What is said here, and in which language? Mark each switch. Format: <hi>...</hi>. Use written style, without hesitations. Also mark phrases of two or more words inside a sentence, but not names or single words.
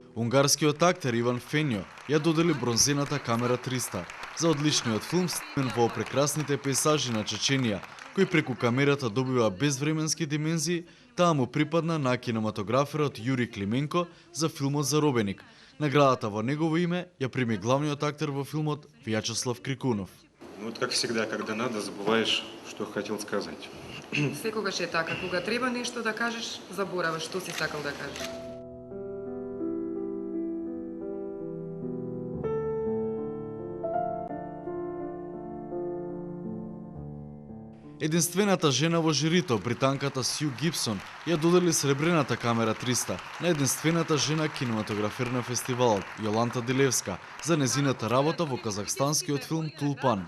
<mk>Унгарскиот актер Иван Фенјо ја додели бронзената камера 300 за одличниот филм снимен во прекрасните пейзажи на Чеченија, кој преку камерата добива безвременски димензии, таа му припадна на кинематограферот Јури Клименко за филмот Заробеник. Наградата во негово име ја прими главниот актер во филмот Вјачеслав Крикунов.</mk> <ru>Вот как всегда, когда надо, забываешь, что хотел сказать.</ru> <mk>Секогаш е така, кога треба нешто да кажеш, забораваш што си сакал да кажеш. Единствената жена во жирито, британката Сју Гибсон, ја додели сребрената камера 300 на единствената жена кинематографер на фестивалот, Јоланта Дилевска, за незината работа во казахстанскиот филм Тулпан.</mk>